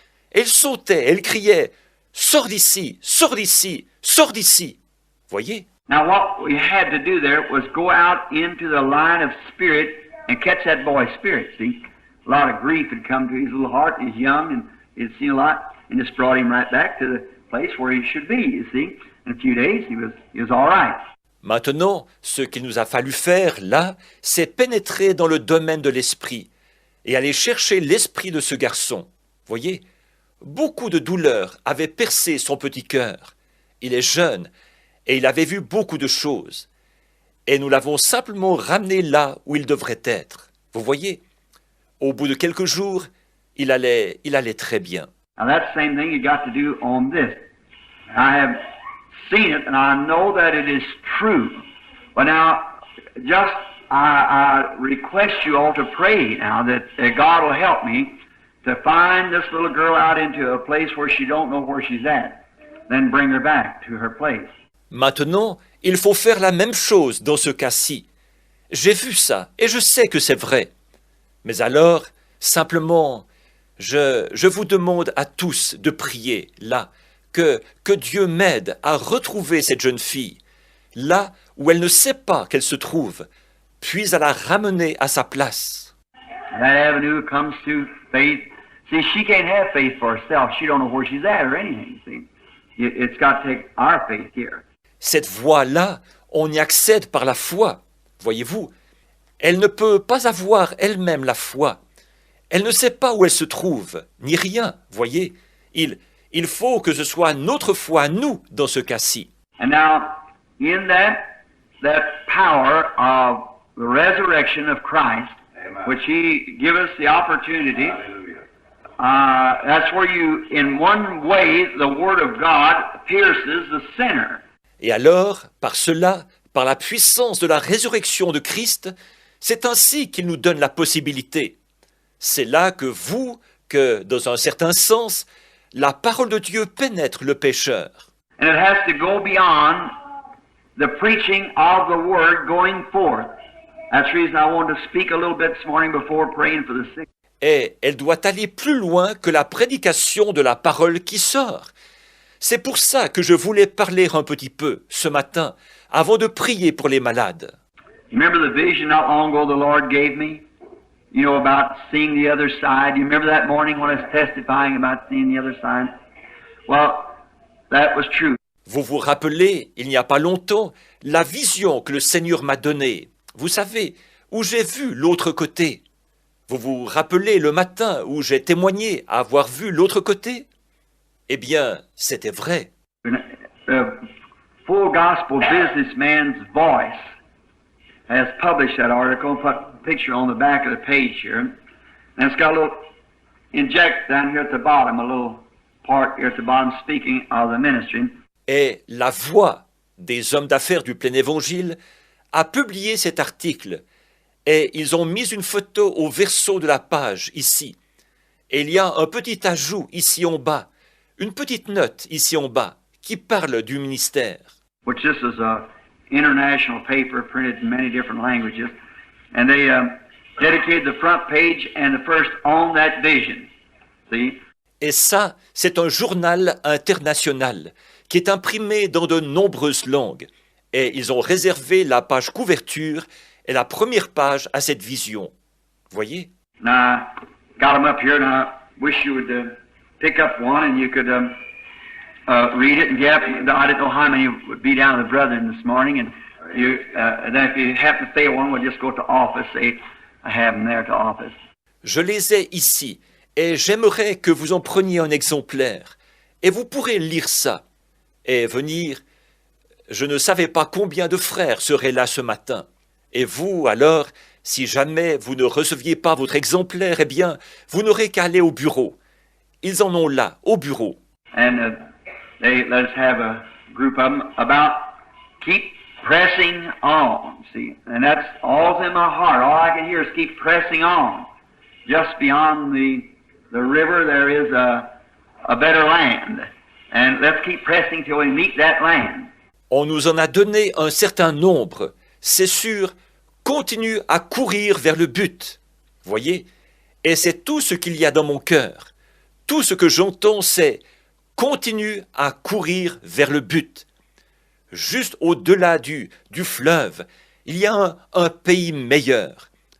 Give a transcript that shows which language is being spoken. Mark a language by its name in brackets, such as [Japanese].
[French] Elle sautait, elle criait « Sors d'ici, sors d'ici, sors d'ici !» Voyez? [English] Now what we had to do there was go out into the line of spirit and catch that boy's spirit, see? A lot of grief had come to his little heart. He's young and he'd seen a lot, and just brought him right back to the place where he should be, you see. In a few days, he was all right. [French] Maintenant, ce qu'il nous a fallu faire, là, c'est pénétrer dans le domaine de l'esprit et aller chercher l'esprit de ce garçon. Voyez, beaucoup de douleurs avaient percé son petit cœur. Il est jeune et il avait vu beaucoup de choses. Et nous l'avons simplement ramené là où il devrait être. Vous voyez, au bout de quelques jours, il allait très bien. [English] Now that's the same thing you got to do on this. I have seen it, and I know that it is true. But now, just I request you all to pray now that God will help me to find this little girl out into a place where she don't know where she's at, then bring her back to her place. [French] Maintenant, il faut faire la même chose dans ce cas-ci. J'ai vu ça, et je sais que c'est vrai. Mais alors, simplement, je vous demande à tous de prier, là, que Dieu m'aide à retrouver cette jeune fille, là où elle ne sait pas qu'elle se trouve, puis à la ramener à sa place. [English] That avenue comes to faith. See, she can't have faith for herself. She don't know where she's at or anything, see. It's got to take our faith here. [French] Cette voie-là, on y accède par la foi, voyez-vous. Elle ne peut pas avoir elle-même la foi. Elle ne sait pas où elle se trouve, ni rien, voyez. Il faut que ce soit notre foi, nous, dans ce cas-ci. [English] And now, in that power of the resurrection of Christ, which He give us the opportunity That's where you, in one way, the Word of God pierces the sinner. [French] Et alors, par cela, par la puissance de la résurrection de Christ, c'est ainsi qu'il nous donne la possibilité. C'est là que, dans un certain sens, la parole de Dieu pénètre le pécheur. [English] And it has to go beyond the preaching of the Word going forth. That's the reason I wanted to speak a little bit this morning before praying for the sick. [French] Et elle doit aller plus loin que la prédication de la parole qui sort. C'est pour ça que je voulais parler un petit peu ce matin, avant de prier pour les malades. [English] Remember the vision not long ago the Lord gave me? You know, about seeing the other side. You remember that morning when I was testifying about seeing the other side? Well, that was true. [French] Vous vous rappelez, il n'y a pas longtemps, la vision que le Seigneur m'a donnée. Vous savez, où j'ai vu l'autre côté. Vous vous rappelez le matin où j'ai témoigné avoir vu l'autre côté? Eh bien, c'était vrai. [English] The Full Gospel Businessman's Voice has published that article, put a picture on the back of the page here, and it's got a little inject down here at the bottom, a little part here at the bottom speaking of the ministry. [French] Et la voix des hommes d'affaires du plein évangile a publié cet article et ils ont mis une photo au verso de la page ici. Et il y a un petit ajout ici en bas, une petite note ici en bas qui parle du ministère. [English] Which this is a international paper printed in many different languages, and they dedicated the front page and the first on that vision. See? [French] Et ça, c'est un journal international qui est imprimé dans de nombreuses langues. Et ils ont réservé la page couverture et la première page à cette vision. Voyez? [English] Now, got them up here, and I wish you would pick up one and you could read it. And I didn't know how many would be down to the brethren this morning. And then if you happen to fail one, we'll just go to office. Say, I have them there to office. [French] Je les ai ici et j'aimerais que vous en preniez un exemplaire. Et vous pourrez lire ça et venir. Je ne savais pas combien de frères seraient là ce matin. Et vous, alors, si jamais vous ne receviez pas votre exemplaire, eh bien, vous n'aurez qu'à aller au bureau. Ils en ont là, au bureau. [English] And they let us have a group of them about keep pressing on. See, and that's all in my heart. All I can hear is keep pressing on. Just beyond the river, there is a better land. And let's keep pressing till we meet that land. [French] On nous en a donné un certain nombre. C'est sûr, continue à courir vers le but. Voyez? Et c'est tout ce qu'il y a dans mon cœur. Tout ce que j'entends, c'est continue à courir vers le but. Juste au-delà du fleuve, il y a un pays meilleur.